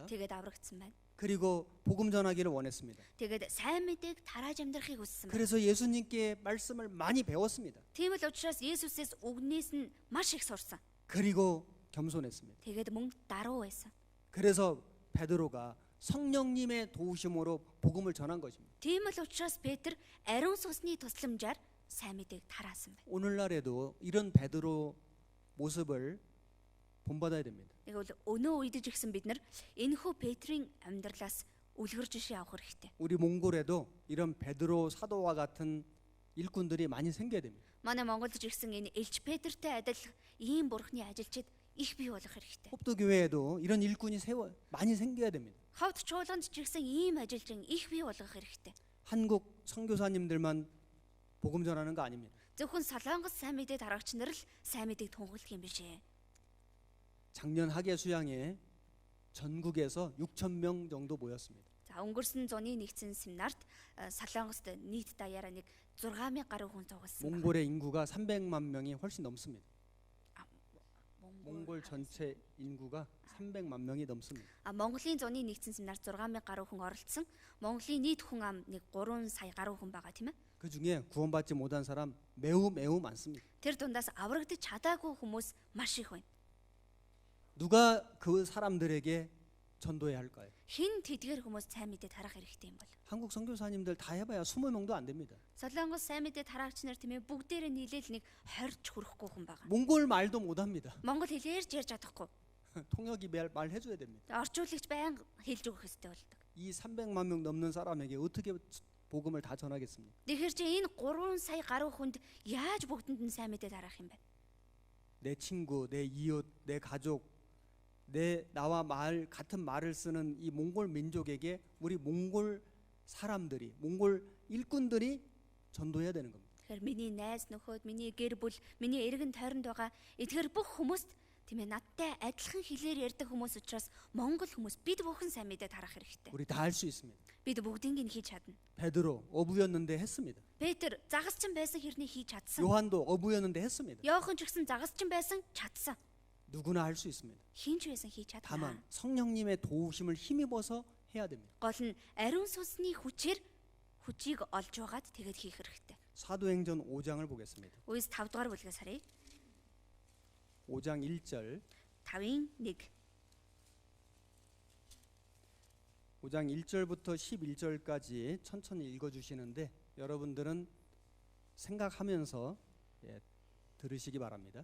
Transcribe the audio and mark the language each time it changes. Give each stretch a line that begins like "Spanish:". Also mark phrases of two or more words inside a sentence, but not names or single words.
Mongolian: Тэгээд аврагдсан байна.
Korean: 그리고 복음 전하기를 원했습니다.
Mongolian: Тэгээд сайн мэдээг тарааж амьдрахыг хүссэн байна.
Korean: 그래서 예수님께 말씀을 많이 배웠습니다.
Mongolian: Тийм л учраас Есүсээс үгнээс нь маш их сурсан.
Korean: 그리고 겸손했습니다.
Mongolian: Тэгээд мөн даруй байсан.
Korean: 그래서 베드로가 성령님의 도우심으로 복음을 전한 것입니다.
Mongolian: Тийм л учраас Петр ариун сүнсний тусламжаар сайн мэдээг тараасан байна.
Korean: 오늘날에도 이런 베드로 모습을 본받아야 됩니다.
Mongolian: Тэгвэл өнөө үед ч гэсэн бид нар энэхүү Петрийн амьдралаас үлгэр жишээ авах хэрэгтэй.
Korean: 우리 몽골에도 이런 베드로 사도와 같은 일꾼들이 많이 생겨야 됩니다.
Mongolian: Манай Монголд ч гэсэн энэ Элч Петртэй адил ийм бурхны ажилчид их бий болох хэрэгтэй.
Korean: 홉도 교회에도 이런 일꾼이 많이 생겨야 됩니다.
Mongolian: Ховд чуулганд ч гэсэн ийм ажилчин их бий болгох хэрэгтэй.
Korean: 한국 선교사님들만 복음 전하는 거 아닙니다.
Mongolian: Зөвхөн Солонгос сайн мэдээ тарагч нар л сайн мэдээг тунгалдаг юм биш ээ.
Korean: 작년 학예 수양에 전국에서 6,000명 정도 모였습니다.
Mongolian: За өнгөрсөн зуны нэгдсэн семинарт Солонгост нийт даяараа нэг 6,000 гаруй хүн цугласан.
Korean: 몽골의 인구가 300만 명이 훨씬 넘습니다. 몽골 전체 인구가 300만 명이 넘습니다.
Mongolian: Монголын зуны нэгдсэн семинарт 6,000 гаруй хүн оролцсон. Монголын нийт хүн ам нэг 3 сая гаруй хүн байгаа тийм ээ.
Korean: 그 중에 구원받지 못한 사람 매우 많습니다.
Mongolian: Тэр дундаас аврагдаж чадаагүй хүмүүс маш их байна.
Korean: 누가 그 사람들에게 전도해야 할까요?
Mongolian: Хэн тэдгээр хүмүүс сайн мэдээ тарах хэрэгтэй юм бол?
Korean: 한국 선교사님들 다 해봐야 20명도 안 됩니다.
Mongolian: Солонгос сайн мэдээ тараагч нар тийм ээ бүгдээрээ нийлээл нэг 20 ч хүрэхгүй хүн байгаа.
Korean: 몽골 말도 못합니다.
Mongolian: Монгол хэлээрч ярьж чадахгүй.
Korean: 통역이 말 해줘야 됩니다.
Mongolian: Орчуулагч байнга хэлж өгөх хэрэгтэй болдог.
Korean: 이 300만 명 넘는 사람에게 어떻게 복음을 다 전하겠습니까?
Mongolian: Тэгэхээр чи энэ 3 сая гаруй хүнд яаж бүгдэнд нь сайн мэдээ тарах юм бэ?
Korean: 내 친구, 내 이웃, 내 가족, 나와 같은 말을 쓰는 이 몽골 민족에게 우리 몽골 사람들이, 몽골 일꾼들이 전도해야 되는 겁니다.
Mongolian: Тэгэхээр миний найз нөхөд, миний гэр бүл, миний эргэн тойронд байгаа эдгээр бүх хүмүүст тийм ээ надтай адилхан хэлээр ярьдаг хүмүүс учраас монгол хүмүүс бид бүхэн сайн мэдээ тарах хэрэгтэй.
Korean: 우리 다 할 수 있습니다.
Mongolian: Бид бүгдийг нь хийж чадна.
Korean: 베드로 어부였는데 했습니다.
Mongolian: Петр загасчин байсан хэрний хийж чадсан.
Korean: 요한도 어부였는데 했습니다.
Mongolian: Йохан ч гэсэн загасчин байсан чадсан.
Korean: 누구나 할 수 있습니다.
Mongolian: Хинч байсан хийж чадна.
Korean: 다만 성령님의 도우심을 힘입어서 해야 됩니다.
Mongolian: Гол нь ариун сүнсний хүчээр хүчийг олж байгаад тэгээд хийх хэрэгтэй.
Korean: 사도행전 5장을 보겠습니다.
Mongolian: Үс 5 дугаар бүлгээс харъя.
Korean: 5장 1절.
Mongolian: 5-ын 1.
Korean: 5장 1절부터 11절까지 천천히 읽어주시는데 여러분들은 생각하면서 들으시기 바랍니다.